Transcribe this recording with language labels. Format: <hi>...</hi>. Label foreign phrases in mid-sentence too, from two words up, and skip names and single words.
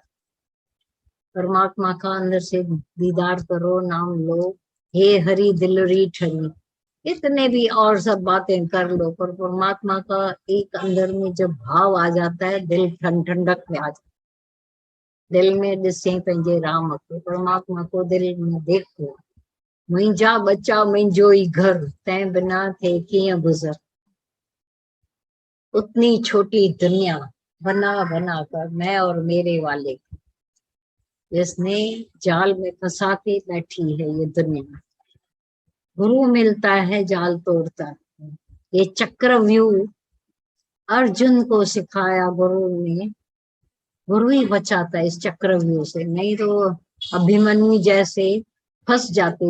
<hi>परमात्मा का अंदर से दीदार करो, नाम लो,</hi> <sd>हे हरि दिलरी ठरी।</sd> <hi>इतने भी और सब बातें कर लो, पर परमात्मा का एक अंदर में जब भाव आ जाता है, दिल ठंडक में आ जाता है।</hi> <sd>दिल में ॾिसे पंहिंजे राम को,</sd> <hi>परमात्मा को दिल में देखो।</hi> <sd>मुंहिंजा बच्चा मुंहिंजो ही घर, तंहिं बिना थे कीअं गुज़र।</sd> <hi>उतनी छोटी दुनिया बना बना कर, मैं और मेरे वाले, जिसने जाल में फंसा के बैठी है ये दुनिया। गुरु मिलता है जाल तोड़ता है। ये चक्रव्यूह अर्जुन को सिखाया गुरु ने, गुरु ही बचाता है इस चक्रव्यूह से, नहीं तो अभिमन्यु जैसे फंस जाते।</hi>